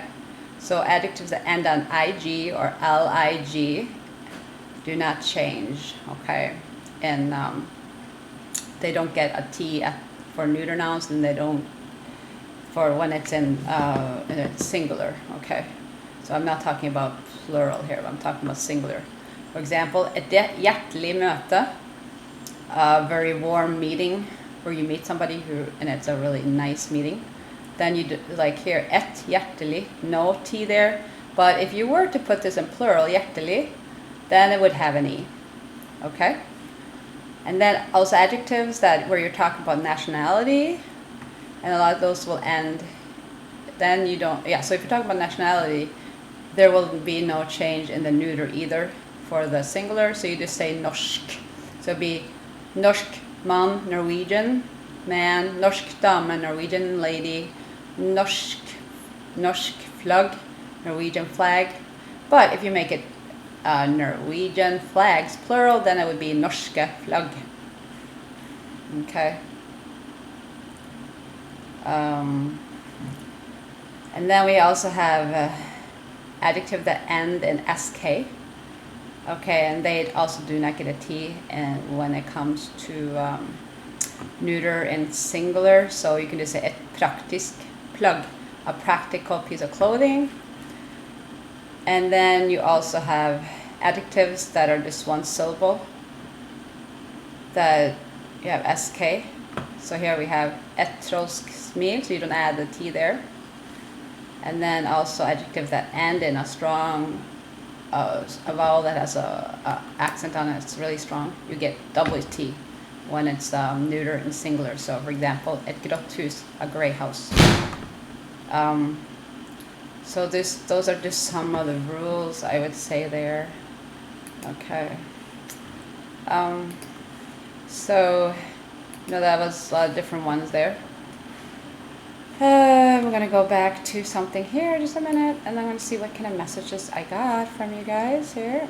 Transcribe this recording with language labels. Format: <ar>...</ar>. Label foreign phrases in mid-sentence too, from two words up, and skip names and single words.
<en>So adjectives that end on ig or lig do not change, okay? And they don't get a T for neuter nouns, and they don't for when it's in it's singular, okay? So I'm not talking about plural here, I'm talking about singular. For example,</en> <no>et hjertelig møte,</no> <en>a very warm meeting where you meet somebody and it's a really nice meeting. Then you do, like here,</en> <no>et hjertelig,</no> <en>no T there. But if you were to put this in plural, hjertelig, then it would have an E. Okay. And then also adjectives that where you're talking about nationality, and a lot of those will end. Then you don't. Yeah. So if you're talking about nationality, there will be no change in the neuter either for the singular. So you just say norsk. So it'd be</en> <no>norsk man,</no> <en>Norwegian man,</en> <no>norsk dame,</no> <en>Norwegian lady,</en> <no>norsk flagg,</no> <en>Norwegian flag. But if you make it Norwegian flags plural, then it would be</en> <no>norske flagg.</no> <en>Okay. And then we also have adjective that end in sk. Okay, and they also do not get a t and when it comes to neuter and singular. So you can just say</en> <no>et praktisk plagg,</no> <en>a practical piece of clothing. And then you also have adjectives that are just one syllable, that you have sk. So here we have</en> <no>et trolsk smil,</no> <en>so you don't add the t there. And then also adjectives that end in a strong a vowel that has a accent on it. It's really strong. You get double t when it's neuter and singular. So for example,</en> <no>et grått hus,</no> <en>a gray house. So those are just some of the rules I would say there. Okay. So that was a lot of different ones there. We're gonna go back to something here just a minute, and I'm gonna see what kind of messages I got from you guys here.</en>